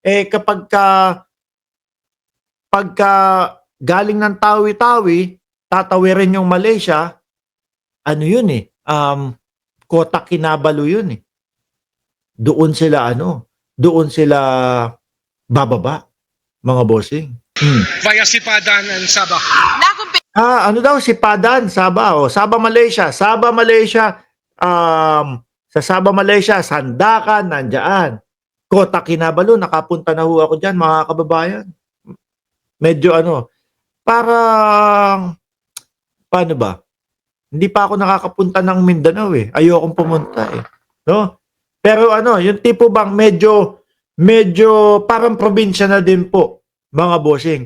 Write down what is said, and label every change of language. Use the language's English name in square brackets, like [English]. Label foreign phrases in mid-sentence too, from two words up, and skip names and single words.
[Filipino] Pagka galing ng Tawi-Tawi, tatawirin yung Malaysia, ano yun Kota Kinabalu yun Doon sila bababa, mga bossing. [English] Via Sipadan and Sabah. [Filipino] Ano daw, Sipadan, Sabah, Sabah, Malaysia. Sabah, Malaysia, sa Sabah, Malaysia, Sandakan, nandyan. Kota Kinabalu, nakapunta na ho ako dyan, mga kababayan. Medyo parang, paano ba? Hindi pa ako nakakapunta ng Mindanao Ayokong pumunta no? Pero yung tipo bang medyo parang probinsya na din po, mga bossing.